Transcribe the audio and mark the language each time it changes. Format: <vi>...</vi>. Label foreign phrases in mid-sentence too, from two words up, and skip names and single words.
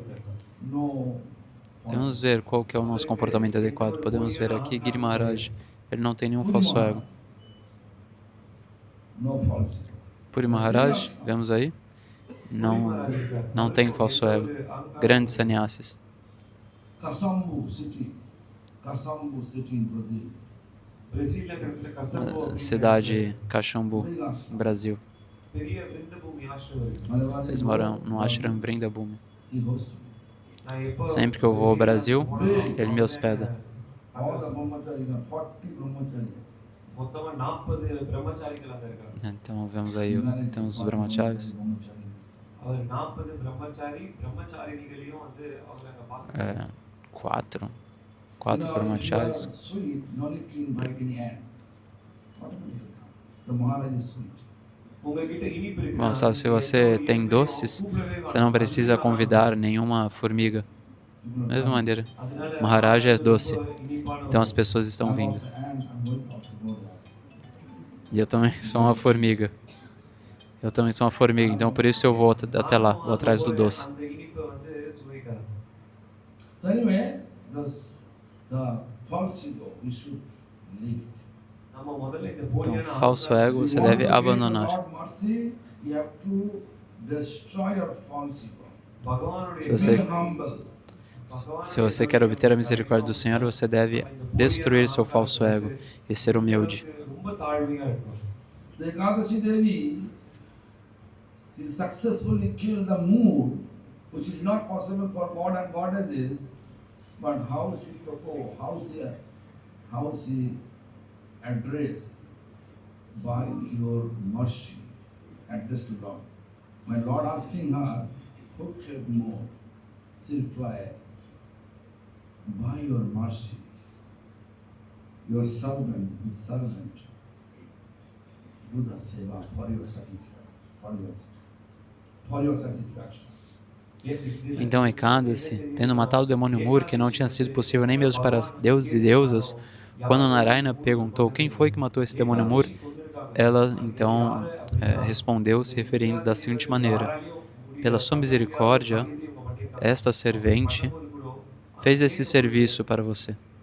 <pt>Vamos ver qual que é o nosso comportamento adequado. Podemos ver aqui Giri Maharaj, ele não tem nenhum falso ego. Puri Maharaj, vemos aí, não tem falso ego. Grandes sannyasis.</pt> <en>Kasambu city in Brazil.</en> <ta>பிரேசில்ல இருக்கிற கசம்போ</ta> <pt>Cidade Caxambu, Brasil.</pt> <ta>பெரிய விருந்த பூமி ஆசிரமம்.</ta> <pt>Eles moram no ashram Vrindabhumi.</pt> <en>He hosted me.</en> <ta>நான் எப்போ</ta> <pt>Sempre que eu vou ao Brasil, ele me hospeda.</pt> <en>All the brahmachari, 40 brahmachari.</en> <ta>மொத்தமா 40 பிரம்மச்சாரிகள் அங்க இருக்காங்க.</ta> <pt>Então vemos aí, temos os brahmacharis.</pt> <ta>அவர் 40 பிரம்மச்சாரிணிகளையும் வந்து அவங்க அங்க பார்க்க.</ta> <pt>Quatro brahmacharis.</pt> <en>Sweet, no need to invite any ants. Whatever they come. The Maharaj is sweet.</en> <ta>உங்ககிட்ட இனிப்பு இருக்கு.</ta> <pt>Bom, sabe, se você tem doces, você não precisa convidar nenhuma formiga. Da mesma maneira, Maharaj é doce, então as pessoas estão vindo. E eu também sou uma formiga. Então por isso eu vou até lá, vou atrás do doce.</pt> <ta>அந்த இனிப்பை வந்து சுவைக்காது.</ta> <en>So anyway, the false ego, we should leave it.</en> <ta>நம்ம முதல்ல இந்த</ta> <pt>Então,</pt> <ta>போலியான</ta> <pt>falso ego você deve abandonar.</pt> <en>God mercy, you have to destroy your false ego.</en> <ta>பகவானுடைய</ta> <pt>Se você,</pt> <en>Be humble.</en> <pt>se você quer obter a misericórdia do Senhor, você deve destruir seu falso ego e ser humilde.</pt> <ta>ரொம்ப தாழ்மையா இருக்கணும்.</ta> <en>The Ekadashi Devi, she successfully killed the mood, which is not possible for God and goddesses, but how she proposed, how she addressed by your mercy, addressed to Lord. My Lord asking her, who killed more? She replied, by your mercy, your servant, the servant, do the seva for your satisfaction. For your satisfaction.</en> <pt>Então Ekadasi, tendo matado o demônio Mur, que não tinha sido possível nem mesmo para deuses e deusas, quando Narayana perguntou quem foi que matou esse demônio Mur, ela então respondeu se referindo da seguinte maneira: pela sua misericórdia, esta servente fez esse serviço para você.</pt>